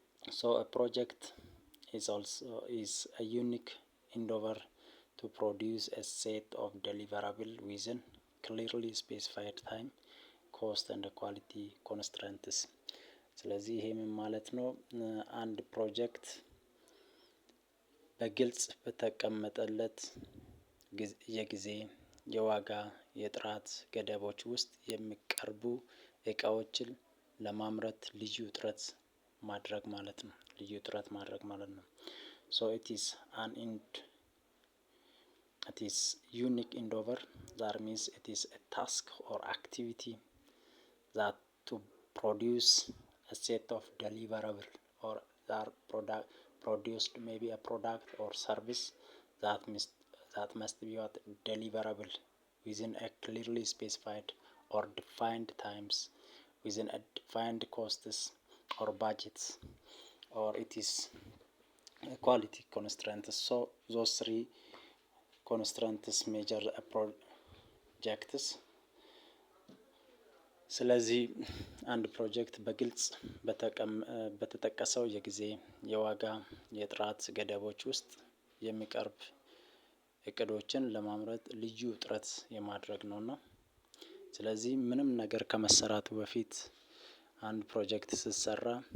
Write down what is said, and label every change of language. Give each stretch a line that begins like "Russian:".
English: So a project is a unique endeavor to produce a set of deliverable within clearly specified time, cost and quality constraints.
Amharic: ስለዚህ ይሄ ምን ማለት ነው? አንድ ፕሮጀክት በግልጽ በተቀመጠለት የጊዜ፣ የዋጋ፣ የጥራት ገደቦች ውስጥ የሚቀርቡ እቃዎችን ለማምረት ልዩ ጥረት ማድረግ ማለት ነው። ልዩ ጥረት ማድረግ ማለት ነው።
English: So it is unique endeavor. That means it is a task or activity that to produce a set of deliverable or that produced maybe a product or service that must be deliverable within a clearly specified or defined times, within a defined costs or budgets, or it is a quality constraints. So those three constraints measure a projects.
Amharic: ስለዚህ አንድ ፕሮጀክት በግልጽ በተጠቀሰው የጊዜ፣ የዋጋ፣ የጥራት ገደቦች ውስጥ የሚቀርብ እቅዶችን ለማምረት ልዩ ጥረት የማድረግ ነውና፣ ስለዚህ ምንም ነገር ከመሰራቱ በፊት አንድ ፕሮጀክት ሲሰራ